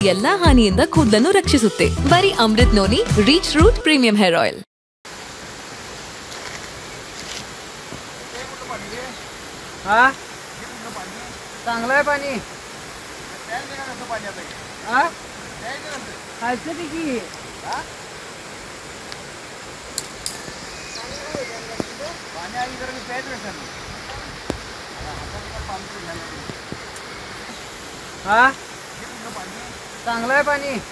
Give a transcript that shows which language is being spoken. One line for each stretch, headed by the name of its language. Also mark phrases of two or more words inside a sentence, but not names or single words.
Kannada: ಎಲ್ಲಾ ಹಾನಿಯಿಂದ ಕೂದಲನ್ನು ರಕ್ಷಿಸುತ್ತೆ. ಬರೀ ಅಮೃತ್ ನೋನಿ ರೀಚ್ ರೂಟ್ ಪ್ರೀಮಿಯಂ ಹೇರ್ ಆಯಿಲ್.
Marathi: चांगलं आहे पाणी. खायचं की चांगलं आहे पाणी.